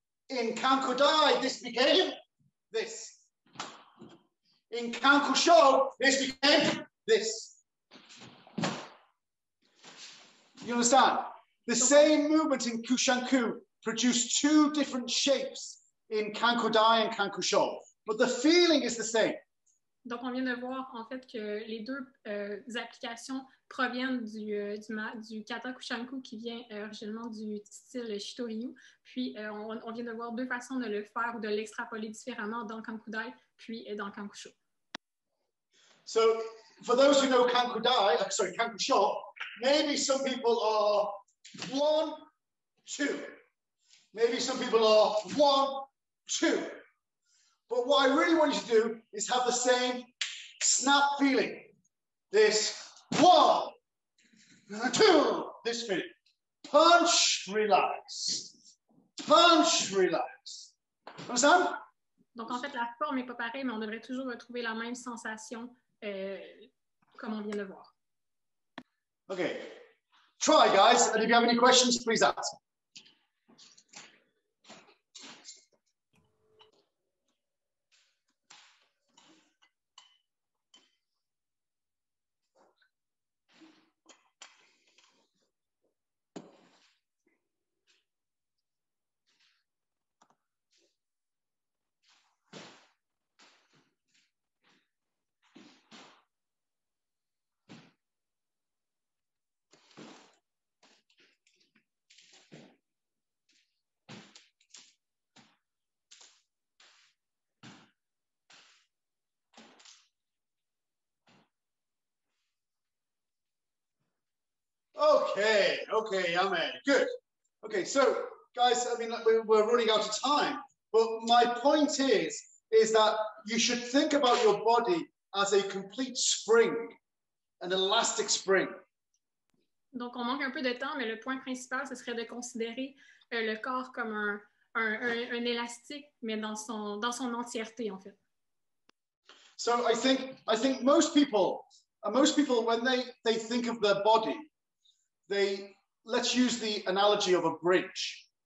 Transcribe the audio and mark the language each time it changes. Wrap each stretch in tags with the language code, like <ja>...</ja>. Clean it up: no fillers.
<en>In Kanko Dai, this became this. In Kanko Sho, this became this. You understand? The same movement in Kushanku produced two different shapes in Kanko Dai and Kanko Sho, but the feeling is the same.</en> <fr>Donc, on vient de voir en fait que les deux applications proviennent du kata kushanku qui vient originellement du style Shito-ryu. Puis, on vient de voir deux façons de le faire ou de l'extrapoler différemment dans Kanko Dai puis dans Kanko Sho.</fr> <en>So, for those who know Kanko Sho, maybe some people are 1, 2. Maybe some people are 1, 2. But what I really want you to do is have the same snap feeling. This 1, 2, this feeling. Punch, relax. Punch, relax. Understand?</en> <fr>Donc, en fait, la forme n'est pas pareille, mais on devrait toujours retrouver la même sensation comme on vient de voir.</fr> <en>Okay. Try, guys. And if you have any questions, please ask. Okay, Amen. Good. Okay, so guys, I mean, we're running out of time, but my point is that you should think about your body as a complete spring, an elastic spring.</en> <fr>Donc, on manque un peu de temps, mais le point principal, ce serait de considérer le corps comme un élastique, mais dans son entièreté, en fait.</fr> <en>So I think most people when they think of their body, let's use the analogy of a bridge.</en>